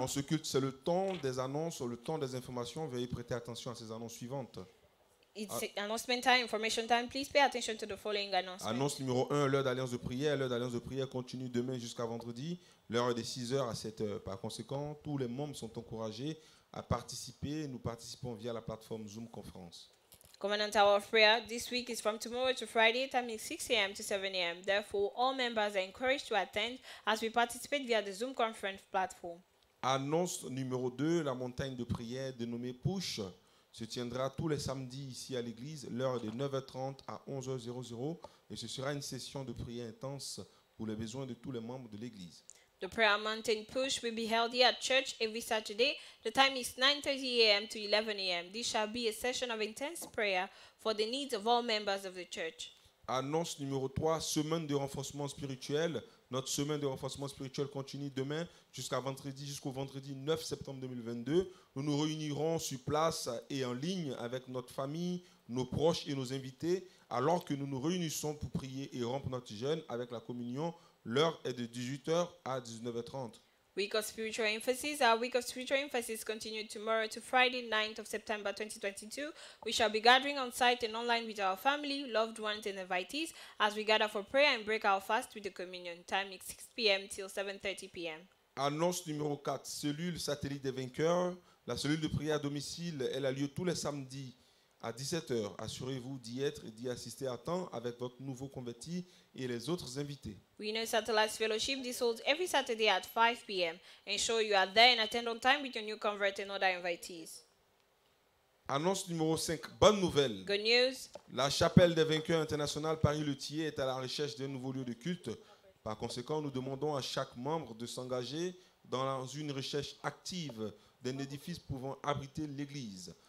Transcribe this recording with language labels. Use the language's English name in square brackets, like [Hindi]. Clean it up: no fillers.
[French] En ce culte, c'est le temps des annonces, le temps des informations. Veuillez prêter attention à ces annonces suivantes. [English] It's announcement time, information time. Please pay attention to the following announcements. [French] Annonce numéro 1, l'heure d'alliance de prière. L'heure d'alliance de prière continue demain jusqu'à vendredi. L'heure est de 6h à 7h. Par conséquent, tous les membres sont encouragés à participer. Nous participons via la plateforme Zoom Conférence. [English] Covenant Hour of Prayer this week is from tomorrow to Friday, timing 6 a.m. to 7 a.m. Therefore, all members are encouraged to attend as we participate via the Zoom conference platform. [French] Annonce numéro 2, la montagne de prière dénommée Push se tiendra tous les samedis ici à l'église. L'heure est de 9h30 à 11h00 et ce sera une session de prière intense pour les besoins de tous les membres de l'église. [English] The Prayer Mountain Push will be held here at church every Saturday. The time is 9:30 a.m. to 11 a.m. This shall be a session of intense prayer for the needs of all members of the church. [French] Annonce numéro 3, semaine de renforcement spirituel. Notre semaine de renforcement spirituel continue demain jusqu'au vendredi 9 septembre 2022. Nous nous réunirons sur place et en ligne avec notre famille, nos proches et nos invités, alors que nous nous réunissons pour prier et rompre notre jeûne avec la communion. L'heure est de 18h à 19h30. [English] Week of Spiritual Emphasis. Our week of spiritual emphasis continues tomorrow to Friday, 9th of September 2022. We shall be gathering on site and online with our family, loved ones, and invitees as we gather for prayer and break our fast with the communion. Time is 6 p.m. till 7:30 p.m. [French] Annonce numéro 4, cellule satellite des vainqueurs. La cellule de prière à domicile, elle a lieu tous les samedis à 17h. Assurez-vous d'y être et d'y assister à temps avec votre nouveau converti et les autres invités. [English] We know Satellite Fellowship. This holds every Saturday at 5 p.m. Ensure you are there and attend on time with your new convert and other invitees. [French] Annonce numéro 5, bonne nouvelle. [English] Good news. [French] La chapelle des vainqueurs internationale Paris-Le-Thier est à la recherche d'un nouveau lieu de culte. Par conséquent, nous demandons à chaque membre de s'engager dans une recherche active d'un édifice pouvant abriter l'église.